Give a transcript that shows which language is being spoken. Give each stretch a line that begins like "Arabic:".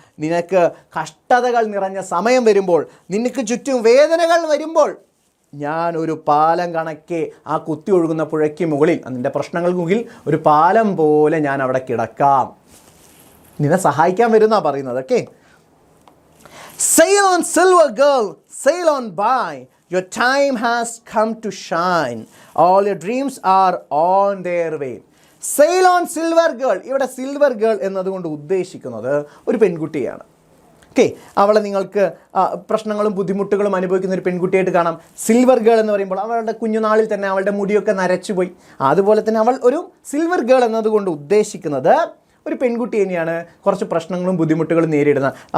Malayalam: നിനക്ക് കഷ്ടതകൾ നിറഞ്ഞ സമയം വരുമ്പോൾ, നിനക്ക് ചുറ്റും വേദനകൾ വരുമ്പോൾ, ഞാൻ ഒരു പാലം കണക്കെ ആ കുത്തി ഒഴുകുന്ന പുഴയ്ക്ക് മുകളിൽ, നിൻ്റെ പ്രശ്നങ്ങൾക്ക് മുകളിൽ ഒരു പാലം പോലെ ഞാൻ അവിടെ കിടക്കാം, നിന്നെ സഹായിക്കാൻ വരുന്നാണ് പറയുന്നത്.
English: Okay, sail on silver girl, sail on by, your time has come to shine, all your dreams are on their way. sail on silver girl,
Malayalam: ഇവിടെ സിൽവർ ഗേൾ എന്നതുകൊണ്ട് ഉദ്ദേശിക്കുന്നത് ഒരു പെൺകുട്ടിയാണ്. ഓക്കെ, അവളെ നിങ്ങൾക്ക് പ്രശ്നങ്ങളും ബുദ്ധിമുട്ടുകളും അനുഭവിക്കുന്ന ഒരു പെൺകുട്ടിയായിട്ട് കാണാം. സിൽവർ ഗേൾ എന്ന് പറയുമ്പോൾ അവളുടെ കുഞ്ഞുനാളിൽ തന്നെ അവളുടെ മുടിയൊക്കെ നരച്ചുപോയി. അതുപോലെ തന്നെ അവൾ ഒരു സിൽവർ ഗേൾ എന്നതുകൊണ്ട് ഉദ്ദേശിക്കുന്നത് ഒരു പെൺകുട്ടി തന്നെയാണ്, കുറച്ച് പ്രശ്നങ്ങളും ബുദ്ധിമുട്ടുകളും നേരിടുന്ന.